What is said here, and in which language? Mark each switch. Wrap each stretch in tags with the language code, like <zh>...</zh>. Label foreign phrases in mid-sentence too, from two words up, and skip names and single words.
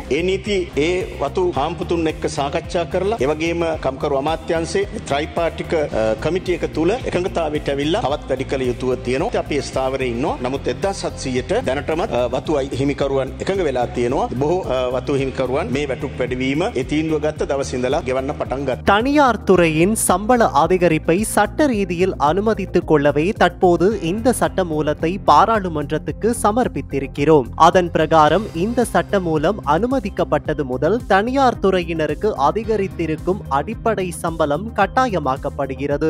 <si>ඒ නීති ඒ වතු හාම්පුතුන් එක්ක සාකච්ඡා කරලා ඒ වගේම කම්කරු අමාත්‍යාංශයේ ත්‍රිපාර්ශ්වික කමිටු එක තුල එකඟතාවයට ඇවිල්ලා තවත් වැඩි කළ යුතුව තියෙනවා. අපි ස්ථාවරයේ ඉන්නවා. නමුත් 1,700ට දැනටමත් වතු හිමිකරුවන් එකඟ වෙලා තියෙනවා. බොහෝ වතු හිමිකරුවන් මේ වැටුප් වැඩිවීම ඒ තීන්දුව ගත්ත දවස් ඉඳලා ගෙවන්න පටන් ගත්තා.</si> <ta>தனியார் துறையின் சம்பள அதிகரிப்பை சட்ட ரீதியில் அனுமதித்துக் கொள்ளவே தற்போது இந்த சட்ட மூலத்தை பாராளுமன்றத்துக்கு சமர்ப்பித்திருக்கிறோம். அதன் பிரகாரம் இந்த சட்ட மூலம் அனுமதிக்கப்பட்டது முதல் தனியார் துறையினருக்கு அதிகரித்திருக்கும் அடிப்படை சம்பளம் கட்டாயமாக்கப்படுகிறது.</ta>